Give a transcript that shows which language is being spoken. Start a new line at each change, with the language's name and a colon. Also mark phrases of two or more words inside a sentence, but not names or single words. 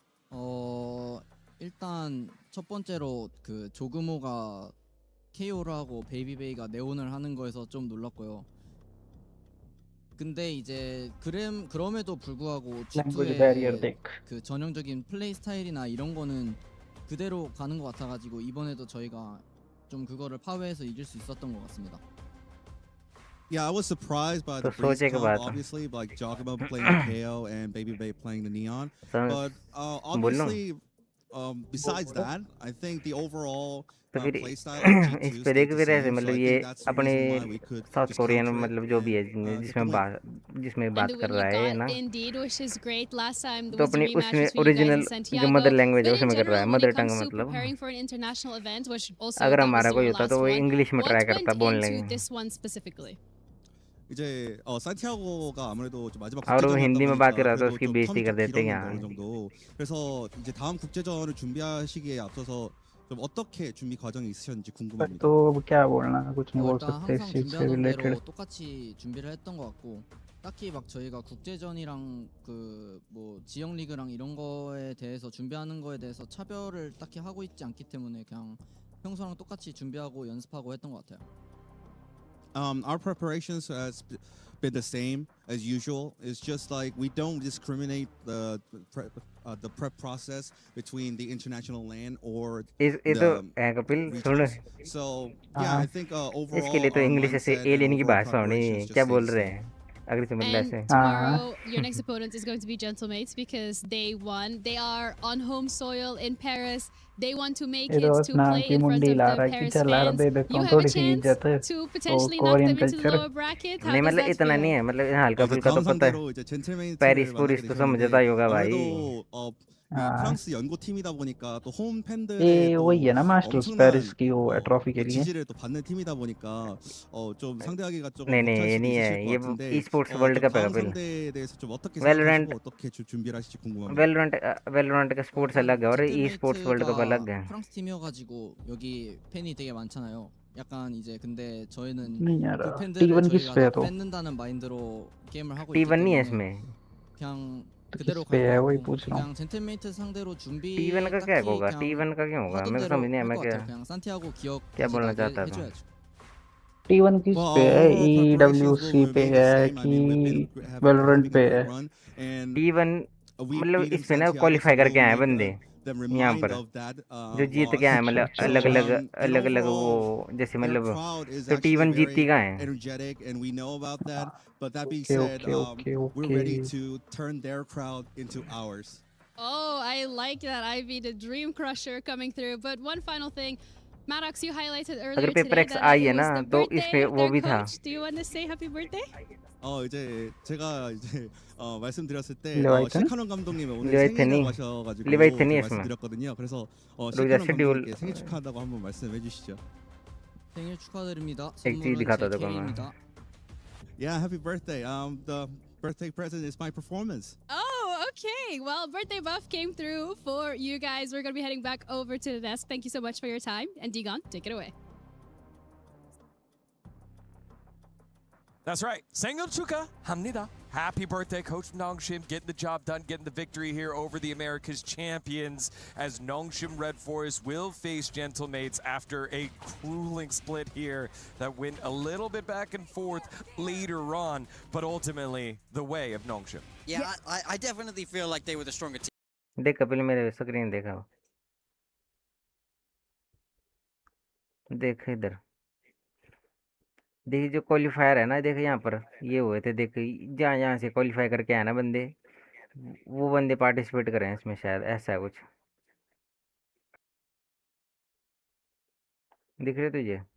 Korean: 일단 첫 번째로 그 조그모가 KO를 하고 베이비베이가 네온을 하는 거에서 좀 놀랐고요. 근데 이제 그럼에도 불구하고
English: Language barrier
Korean: G2의
Hindi: देख.
Korean: 그 전형적인 플레이 스타일이나 이런 거는 그대로 가는 것 같아가지고 이번에도 저희가 좀 그거를 파괴해서 이길 수 있었던 것 같습니다.
English: Yeah, I was surprised by the
Hindi: तो
English: Breeze
Hindi: सोचे के
English: comp,
Hindi: बाद
English: obviously, like Jogama playing the KO and Baby Bay playing the Neon. But obviously, besides that, I think the overall
Hindi: तो फिर
English: play style of
Hindi: इस G2 पे
English: stayed
Hindi: देख
English: the
Hindi: भी रहे थे
English: same. So
Hindi: मतलब
English: I
Hindi: ये
English: think that's the
Hindi: अपने
English: reason why we could
Hindi: साउथ
English: just
Hindi: कोरियन
English: counter it
Hindi: मतलब जो भी है
English: and take a
Hindi: जिसमें
English: win.
Hindi: जिसमें
English: And
Hindi: बात
English: the
Hindi: कर
English: win you
Hindi: रहा है
English: got
Hindi: ना
English: indeed, which is great. Last time there
Hindi: तो
English: was a
Hindi: अपनी
English: rematch
Hindi: उसमें
English: between you guys
Hindi: ओरिजिनल
English: and
Hindi: जो
English: Santiago. mother language
Hindi: है
English: But in
Hindi: उसमें कर रहा है
English: general, when
Hindi: मदर
English: it comes
Hindi: टंग
English: to
Hindi: मतलब
English: preparing for an international event, which also
Hindi: अगर
English: that was
Hindi: हमारा
English: your
Hindi: कोई होता
English: last
Hindi: तो वो
English: one,
Hindi: इंग्लिश में
English: what
Hindi: ट्राई
English: went
Hindi: करता बोलने
English: into
Hindi: की
English: this one specifically?
Korean: 이제 산티아고가 아무래도 좀 마지막
Hindi: और वो
Korean: 국제전이었다
Hindi: हिंदी में बात कर
Korean: 보니까
Hindi: रहा था
Korean: 그래도
Hindi: उसकी
Korean: 좀
Hindi: बेइज्जती
Korean: 텀이
Hindi: कर
Korean: 좀
Hindi: देते
Korean: 길었는데
Hindi: हैं
Korean: 어느 정도. 그래서 이제 다음 국제전을 준비하시기에 앞서서 좀 어떻게 준비 과정이 있으셨는지
Hindi: पर
Korean: 궁금합니다.
Hindi: तो अब क्या बोलना कुछ नहीं बोल
Korean: 일단
Hindi: सकते इस
Korean: 항상
Hindi: चीज से
Korean: 준비하던 대로
Hindi: रिलेटेड
Korean: 똑같이 준비를 했던 것 같고 딱히 막 저희가 국제전이랑 그 뭐 지역 리그랑 이런 거에 대해서 준비하는 거에 대해서 차별을 딱히 하고 있지 않기 때문에 그냥 평소랑 똑같이 준비하고 연습하고 했던 것 같아요.
English: Our preparations has been the same as usual. It's just like we don't discriminate the prep process between the international LAN or
Hindi: ये तो
English: the
Hindi: है कपिल सुन
English: regionals. So yeah, I think
Hindi: इसके लिए
English: overall
Hindi: तो
English: our
Hindi: इंग्लिश ऐसे
English: mindset and
Hindi: एलियन की
English: overall
Hindi: भाषा होनी
English: preparations just
Hindi: क्या
English: stay
Hindi: बोल
English: the
Hindi: रहे
English: same.
Hindi: हैं अगर से मतलब
English: And
Hindi: ऐसे
English: tomorrow, your next opponent is going to be Gentlemates because they won. They are on home soil in Paris. They want to make
Hindi: ये
English: it
Hindi: तो
English: to
Hindi: अपना
English: play
Hindi: की
English: in front
Hindi: मुंडी
English: of
Hindi: ला
English: the
Hindi: रहा है कि
English: Paris
Hindi: चल रहा
English: fans.
Hindi: दे देता
English: You
Hindi: हूँ
English: have a
Hindi: थोड़ी सी
English: chance
Hindi: इज्जत है
English: to
Hindi: वो
English: potentially knock
Hindi: कोरियन
English: them into the
Hindi: कल्चर
English: lower bracket. How
Hindi: नहीं
English: does
Hindi: मतलब
English: that
Hindi: इतना
English: feel?
Hindi: नहीं है मतलब हल्का
Korean: 이제
Hindi: फुल्का तो
Korean: 다음
Hindi: पता है
Korean: 상대로 이제 젠틀메이트를
Hindi: पेरिस
Korean: 만나게
Hindi: पूरिस तो
Korean: 되셨는데
Hindi: समझता ही होगा भाई
Korean: 아무래도 이
Hindi: हाँ
Korean: 프랑스 연고 팀이다 보니까 또 홈 팬들의
Hindi: ये वही
Korean: 또
Hindi: है ना मास्टर्स पेरिस
Korean: 엄청난
Hindi: की वो है ट्रॉफी के
Korean: 또
Hindi: लिए
Korean: 지지를 또 받는 팀이다 보니까 좀 상대하기가 조금
Hindi: नहीं नहीं
Korean: 벅찰
Hindi: ये
Korean: 수도
Hindi: नहीं है
Korean: 있으실 것
Hindi: ये
Korean: 같은데
Hindi: esports वर्ल्ड
Korean: 좀
Hindi: कप है
Korean: 다음
Hindi: कपिल
Korean: 상대에 대해서 좀 어떻게
Hindi: वेलोरेंट
Korean: 생각하시고 어떻게 준비를 하실지 궁금합니다.
Hindi: वेलोरेंट का स्पोर्ट्स
Korean: 일단
Hindi: अलग है और ई स्पोर्ट्स वर्ल्ड कप
Korean: 젠틀메이트가
Hindi: अलग है
Korean: 프랑스 팀이어가지고 여기 팬이 되게 많잖아요. 약간 이제 근데 저희는
Hindi: नहीं यार
Korean: 그 팬들을
Hindi: T1 किस
Korean: 저희가
Hindi: पे है
Korean: 다
Hindi: तो
Korean: 뺏는다는 마인드로 게임을 하고 있기
Hindi: T1 नहीं है
Korean: 때문에
Hindi: इसमें
Korean: 그냥
Hindi: तो
Korean: 그대로
Hindi: किस पे
Korean: 갈 것
Hindi: है वही
Korean: 같고
Hindi: पूछ रहा हूँ
Korean: 그냥 젠틀메이트 상대로
Hindi: T1
Korean: 준비
Hindi: का क्या
Korean: 딱히
Hindi: होगा
Korean: 그냥
Hindi: T1 का क्या होगा
Korean: 하던
Hindi: मेरे को समझ
Korean: 대로
Hindi: नहीं आया
Korean: 할
Hindi: मैं
Korean: 것
Hindi: क्या
Korean: 같아요. 그냥 산티아고 기억
Hindi: क्या
Korean: 다시
Hindi: बोलना
Korean: 나게
Hindi: चाहता था
Korean: 해줘야죠.
Hindi: T1 किस
English: Well,
Hindi: पे
English: our
Hindi: है
English: overall preparations will
Hindi: EWC पे
English: remain the
Hindi: है
English: same. I
Hindi: कि
English: mean, we've been
Hindi: वेलोरेंट
English: having a
Hindi: पे
English: great
Hindi: है
English: run, and
Hindi: T1
English: we
Hindi: मतलब
English: beating
Hindi: इसमें ना
English: Santiago, so
Hindi: क्वालिफाई करके
English: we'll
Hindi: आए
English: make
Hindi: बंदे
English: them
Hindi: यहाँ
English: remind
Hindi: पर
English: of that
Hindi: जो जीत के
English: loss.
Hindi: आए मतलब अच्छा अलग अच्छा अलग
English: And
Hindi: अलग अलग वो
English: overall,
Hindi: जैसे
English: their
Hindi: मतलब
English: crowd is
Hindi: तो
English: actually
Hindi: T1 जीतती
English: very
Hindi: का है
English: energetic, and we know about that. But that being ओके said, OK OK we're ओके ready to turn their crowd into ours. Oh, I like that, Ivy, the dream crusher coming through. But one final thing, Maddox, you highlighted
Hindi: अगर
English: earlier
Hindi: पेपर
English: today
Hindi: एक्स
English: that
Hindi: आई है
English: it
Hindi: ना
English: was the
Hindi: तो
English: birthday
Hindi: इसमें
English: of
Hindi: वो
English: their
Hindi: भी था
English: coach. Do you want to say happy birthday?
Korean: 이제 제가 이제 말씀드렸을 때 레바이튼? 시카논 감독님이 오늘 레바이튼이 생일이라고 하셔가지고 레바이튼이 제가 있으면 말씀드렸거든요. 그래서
Hindi: रुक जा
Korean: 시카논
Hindi: शेड्यूल
Korean: 감독님께 생일 축하한다고 한번 말씀해 주시죠. 생일 축하드립니다.
Hindi: एक चीज
Korean: 선물은
Hindi: दिखाता
Korean: 제
Hindi: था मैं
Korean: 캐리입니다.
English: Yeah, happy birthday. The birthday present is my performance. Oh, okay. Well, birthday buff came through for you guys. We're going to be heading back over to the desk. Thank you so much for your time. And Digon, take it away. That's right.
Korean: 생일 축하합니다.
English: Happy birthday, Coach NongShim, getting the job done, getting the victory here over the America's champions as NongShim RedForce will face Gentlemates after a grueling split here that went a little bit back and forth later on, but ultimately the way of NongShim. Yeah, I definitely feel like they were the stronger team.
Hindi: देख कपिल मेरे स्क्रीन देखा देख इधर देखिए जो क्वालिफायर है ना देख यहाँ पर ये हुए थे देख जहाँ जहाँ से क्वालिफाई करके आए ना बंदे वो बंदे पार्टिसिपेट करें हैं इसमें शायद ऐसा है कुछ दिख रहे तुझे